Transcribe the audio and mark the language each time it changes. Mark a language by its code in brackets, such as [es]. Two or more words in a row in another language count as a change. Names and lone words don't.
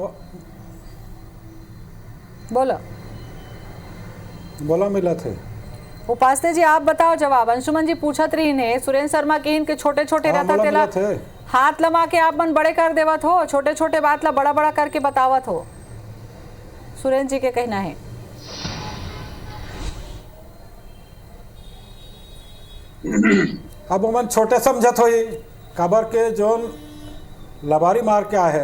[hne] बोला मिला थे। उपासने जी आप बताओ जवाब। अंशुमन जी पूछत रही ने सुरेंद्र शर्मा के इनके छोटे छोटे रहता तेला हाथ लमा के आप मन बड़े कर देवत हो, छोटे छोटे बात ला बड़ा बड़ा करके बतावत हो। सुरेंद्र जी के कहना है अब मन छोटे समझत हो काबर के जोन लबारी मार के आए है।